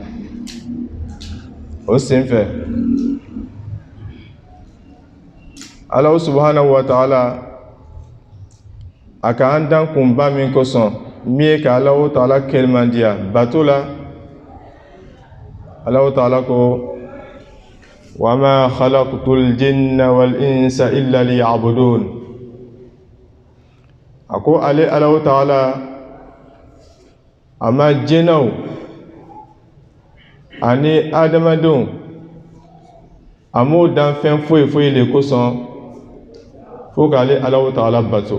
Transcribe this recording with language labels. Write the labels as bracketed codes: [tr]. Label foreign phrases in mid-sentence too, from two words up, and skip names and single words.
[bm] O senfɛ Alahu [ar] سبحانه وتعالى [bm] a ka an dan kunba min kosɔn, min ye ka Alahu Taala kelemandiya bato la. Alahu Taala ko: [ar] وَمَا خَلَقْتُ الْجِنَّ وَالْإِنسَ إِلَّا لِيَعْبُدُونَ. [bm] Ako ale Alahu Taala ama jinɛw ani adamadenw a m'o dan fɛn foyi foyi le kosɔn fo k'ale Alahu Taala bato.